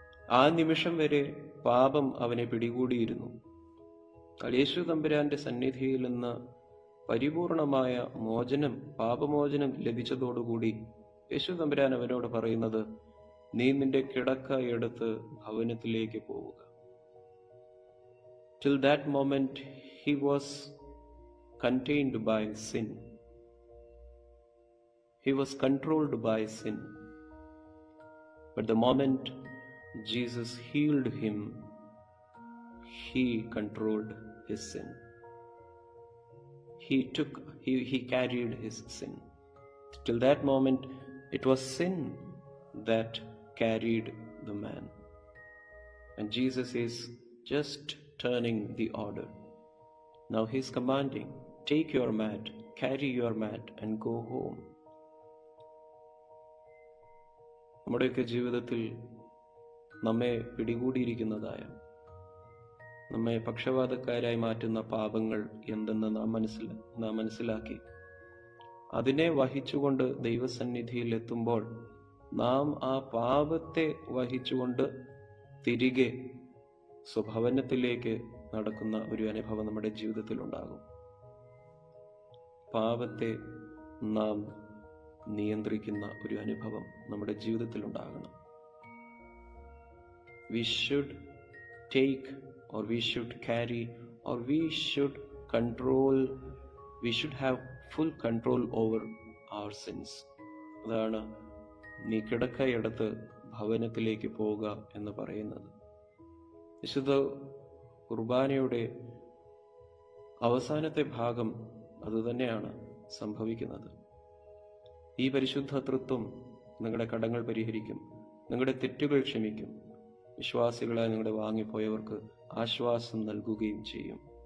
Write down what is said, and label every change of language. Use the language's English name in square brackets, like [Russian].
[Malayalam] ആ നിമിഷം വരെ പാപം അവനെ പിടികൂടിയിരുന്നു. യേശു തമ്പുരാന്റെ സന്നിധിയിൽ നിന്ന് പരിപൂർണമായ മോചനം, പാപമോചനം ലഭിച്ചതോടുകൂടി യേശു തമ്പുരാൻ അവനോട് പറയുന്നത്, നീ നിന്റെ കിടക്ക എടുത്ത് ഭവനത്തിലേക്ക് പോവുക. [English] Till that moment he was contained by sin. He was controlled by sin. But the moment Jesus healed him, he controlled his sin. He carried his sin. Till that moment, it was sin that carried the man. And Jesus is just turning the order. Now he's commanding, take your mat, carry your mat and go home. [Malayalam] നമ്മുടെയൊക്കെ ജീവിതത്തിൽ നമ്മെ പിടികൂടിയിരിക്കുന്നതായ, നമ്മെ പക്ഷപാതക്കാരായി മാറ്റുന്ന പാപങ്ങൾ എന്തെന്ന് നാം മനസ്സിലാക്കി അതിനെ വഹിച്ചുകൊണ്ട് ദൈവസന്നിധിയിൽ എത്തുമ്പോൾ നാം ആ പാപത്തെ വഹിച്ചുകൊണ്ട് തിരികെ സ്വഭവനത്തിലേക്ക് നടക്കുന്ന ഒരു അനുഭവം നമ്മുടെ ജീവിതത്തിൽ ഉണ്ടാകും. പാപത്തെ നാം നിയന്ത്രിക്കുന്ന ഒരു അനുഭവം നമ്മുടെ ജീവിതത്തിൽ ഉണ്ടാകണം. [English] We should take, or we should carry, or we should control, we should have full control over our sins. [Malayalam] അതാണ് നീ കിടക്കയെടുത്ത് ഭവനത്തിലേക്ക് പോവുക എന്ന് പറയുന്നത്. വിശുദ്ധ കുർബാനയുടെ അവസാനത്തെ ഭാഗം അതുതന്നെയാണ് സംഭവിക്കുന്നത്. ഈ പരിശുദ്ധ തൃത്വം നിങ്ങളുടെ കടങ്ങൾ പരിഹരിക്കും, നിങ്ങളുടെ തെറ്റുകൾ ക്ഷമിക്കും, വിശ്വാസികളായി നിങ്ങളുടെ വാങ്ങിപ്പോയവർക്ക് ആശ്വാസം നൽകുകയും ചെയ്യും.